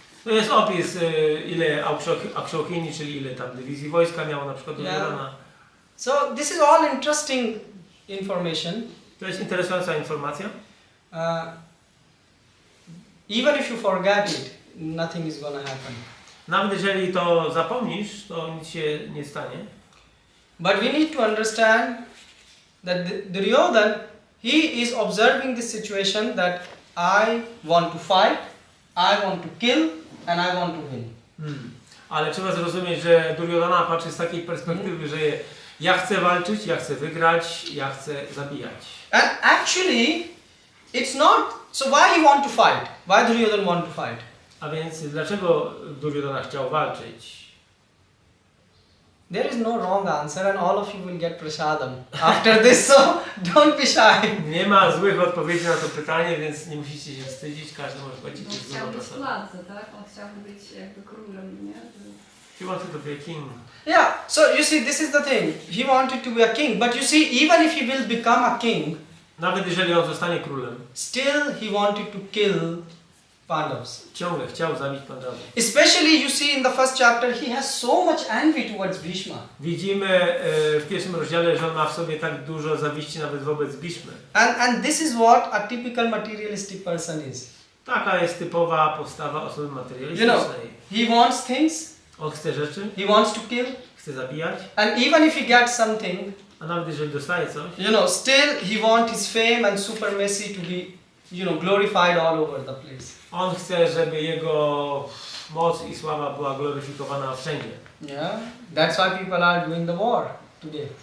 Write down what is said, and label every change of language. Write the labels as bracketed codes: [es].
[pl] To jest opis, ile Akshokini, czyli ile tam dywizji wojska miało na przykład Duryodhana. [en] so this is all interesting information. [pl] To jest interesująca informacja. [en] Even if you forget it, nothing is gonna happen. [pl] Nawet jeżeli to zapomnisz, to nic się nie stanie. [en] But we need to understand that Duryodhan, he is observing this situation that I want to fight, I want to kill, and I want to win. [pl] Ale trzeba zrozumieć, że Duryodhana patrzy z takiej perspektywy, że ja chcę walczyć, ja chcę wygrać, ja chcę zabijać. [en] And actually, it's not. So why he want to fight? Why Duryodhan want to fight? [pl] A więc dlaczego Duryodhana chciał walczyć? [en] There is no wrong answer, and all of you will get prasadam after this. So don't be shy. [pl] Nie ma złych odpowiedzi na to pytanie, więc nie musicie się wstydzić. Każdy może powiedzieć, No, że chciał być jest władcą, tak? On chciałby być jakby królem, nie? [en] He wanted to be a king. Yeah. So you see, this is the thing. He wanted to be a king, but you see, even if he will become a king, [pl] Nawet jeżeli on zostanie królem, [en] still he wanted to kill Pandavas. [pl] ciągle chciał zabić Pandawów. [en] Especially you see in the first chapter, he has so much envy towards Bhishma. [pl] Widzimy w pierwszym rozdziale, że on ma w sobie tak dużo zawiści nawet wobec Bhishmy. [en] And this is what a typical materialistic person is. [pl] Taka jest typowa postawa osoby [en] You [pl] materialistycznej. [en] know, he wants things, [pl] On chce rzeczy, [en] he wants to kill, [pl] chce zabijać, [en] and even if he gets something, [pl] a nawet jeżeli dostaje coś, [en] you know, still he wants his fame and supremacy to be, you know, glorified all over the place. [pl] on chce, żeby jego moc i sława była gloryfikowana wszędzie. [en] Yeah, that's why people are doing the war today.